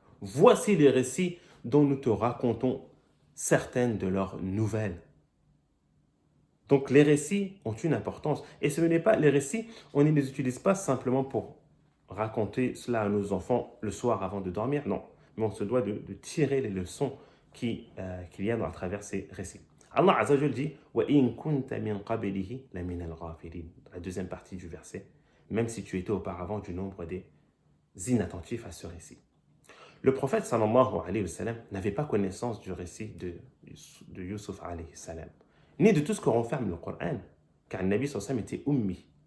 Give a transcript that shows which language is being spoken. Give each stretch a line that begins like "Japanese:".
French: Voici les récits dont nous te racontons certaines de leurs nouvelles. Donc les récits ont une importance. Et ce n'est pas les récits, on ne les utilise pas simplement pour raconter cela à nos enfants le soir avant de dormir, non. Mais on se doit de tirer les leçons qu'il y a à travers ces récits.
Arabic: Allah Azza wa Jal
French: dit
Arabic: وَإِن كُنْتَ مِنْ قَبْلِهِ لَمِنَ الْغَافِلِينَ.
French: La deuxième partie du verset, même si tu étais auparavant du nombre des inattentifs à ce récit. Le prophète
Arabic: sallallahu alayhi wa sallam
French: n'avait pas connaissance du récit de Yusuf alayhi salam, ni de tout ce que renferme le Coran, car le Nabi sallallahu alayhi wa sallam était ummi.